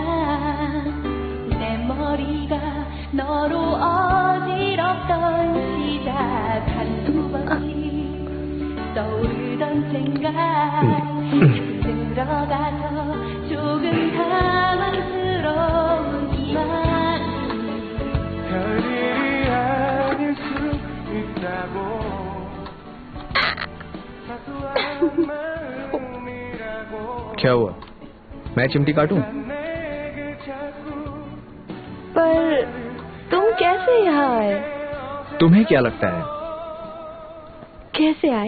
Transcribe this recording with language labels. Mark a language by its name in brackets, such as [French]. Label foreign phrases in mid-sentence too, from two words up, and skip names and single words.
[Korean] 내 머리가 너로 어지럽던 시작 한두 번씩 떠오르던 생각 들어가서 조금 당황스러우지만 별일이 아닐 수 있다고. [Hindi] क्या हुआ? मैं चिमटी काटूं? पर तुम कैसे यहाँ आए? तुम्हें क्या लगता है? कैसे आए?